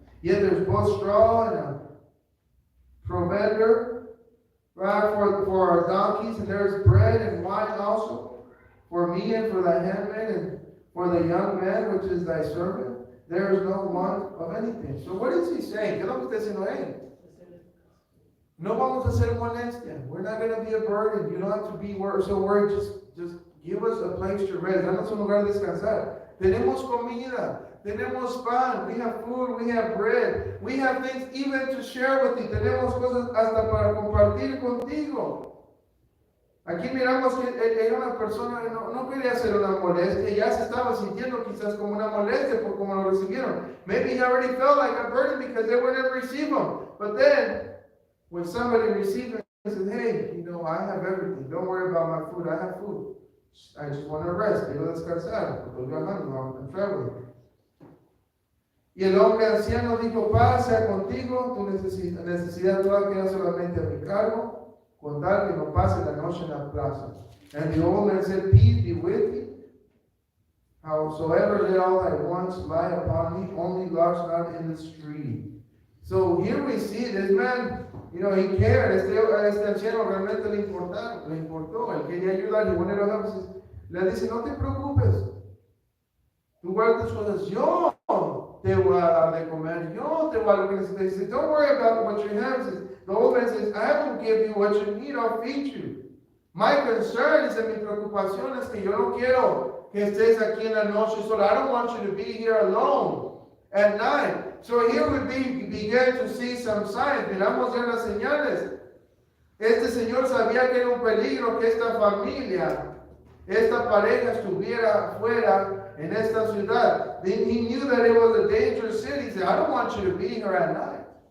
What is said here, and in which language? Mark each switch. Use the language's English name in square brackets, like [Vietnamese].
[English] Yet there's both straw and a provender, right, for our donkeys, and there's bread and wine also for me and for thy handmaid and for the young man which is thy servant. There is no want of anything. So what is he saying? [Spanish] ¿Qué es lo que está diciendo él? No vamos a hacer molestia. [English] We're not going to be a burden. You don't have to be so worried. Just give us a place to rest. [Spanish] Danos un lugar de descansar. Tenemos comida. Tenemos pan. [English] We have food. We have bread. We have things even to share with you. [Spanish] Tenemos cosas hasta para compartir contigo. Aquí miramos que era una persona que no quería hacer una molestia. Ya se estaba sintiendo quizás como una molestia por cómo lo recibieron. [English] Maybe he already felt like a burden because they wouldn't receive him. But then, when somebody receives it, he says, hey, I have everything. Don't worry about my food. I have food. I just want to rest. [Spanish] Quiero descansar. Estoy viajando. [English] I'm traveling. [Spanish] Y el hombre anciano dijo, paz sea contigo. Tu necesidad toda queda solamente a mi cargo, con tal que no pase la noche en la plaza. [English] And the old man said, peace be with thee. Howsoever let all thy wants lie upon me, only lodge not in the street. So here we see this man, he cared. [Spanish] Este anciano realmente le importó. Él quería ayudar. Y bueno, le dice, no te preocupes. Tú guardas tus cosas. Yo te voy a dar de comer. Yo te voy a dar lo que necesitas. [English] He says, don't worry about what you have. The old man says, I will give you what you need. I'll feed you. My concern is, [Spanish] mi preocupación es que yo no quiero que estés aquí en la noche sola. [English] I don't want you to be here alone at night. So here we began to see some signs. [Spanish] Miramos ya las señales. Este señor sabía que era un peligro que esta familia, esta pareja estuviera fuera en esta ciudad. [English] He knew that it was a dangerous city. He said, I don't want you to be here at night.